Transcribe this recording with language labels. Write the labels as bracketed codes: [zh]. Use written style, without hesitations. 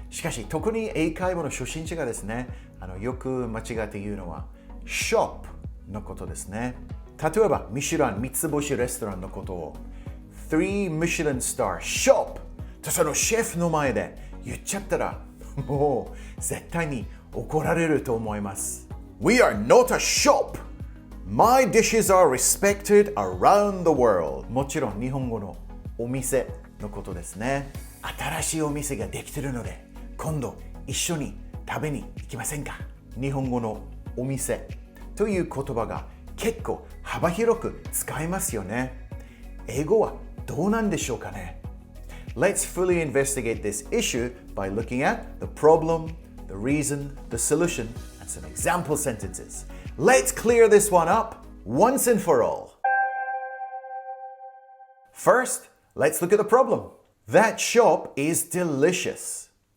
[ja] しかし特に英会話の初心者がですね、よく間違って言うのは Shop のことですね。例えばミシュラン3つ星レストランのことを [en] 3 Michelin Star Shop [ja] とそのシェフの前で言っちゃったらもう絶対に怒られると思います。 [en] We are not a shop! My dishes are respected around the world. [ja] もちろん日本語のお店のことですね。新しいお店ができてるので今度一緒に食べに行きませんか？日本語のお店という言葉が結構幅広く使えますよね。英語はどうなんでしょうかね？ [en] Let's fully investigate this issue by looking at the problem, the reason, the solution, and some example sentences. Let's clear this one up once and for all. First, let's look at the problem. That shop is delicious.